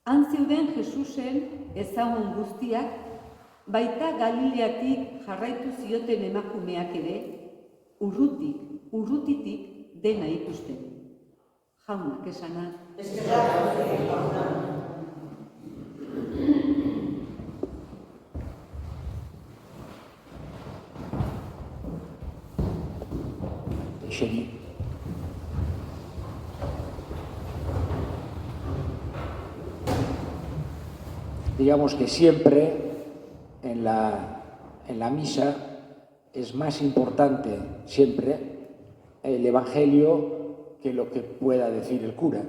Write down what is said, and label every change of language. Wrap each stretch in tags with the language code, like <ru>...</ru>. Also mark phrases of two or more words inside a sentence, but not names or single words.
<eu>Han zeuden Jesusen ezagun guztiak, baita Galileatik jarraitu zioten emakumeak ere, urrutitik dena ikusten. Jaunak esana. Eseri.</eu> <es>Digamos que siempre en la misa es más importante siempre el Evangelio que lo que pueda decir el cura.</es>